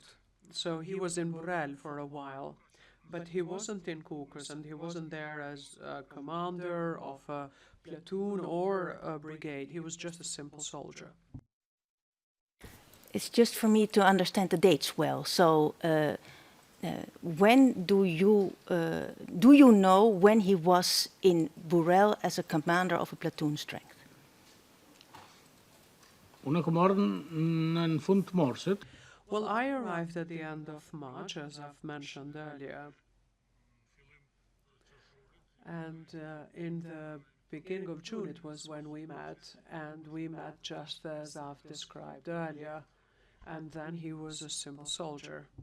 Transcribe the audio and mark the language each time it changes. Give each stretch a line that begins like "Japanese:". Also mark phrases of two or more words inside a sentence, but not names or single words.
English: So he was in Burel for a while, but he wasn't in Kukas, and he wasn't there as a commander of a platoon or a brigade. He was just a simple soldier. It's just for me to understand the dates well. So when do you know when he was in Burel as a commander of a platoon strength?
Albanian: unë kam ardhur në fund të marsit.
English: Well, I arrived at the end of March, as I've mentioned earlier. And in the beginning of June, it was when we met, and we met just as I've described earlier. And then he was a simple soldier.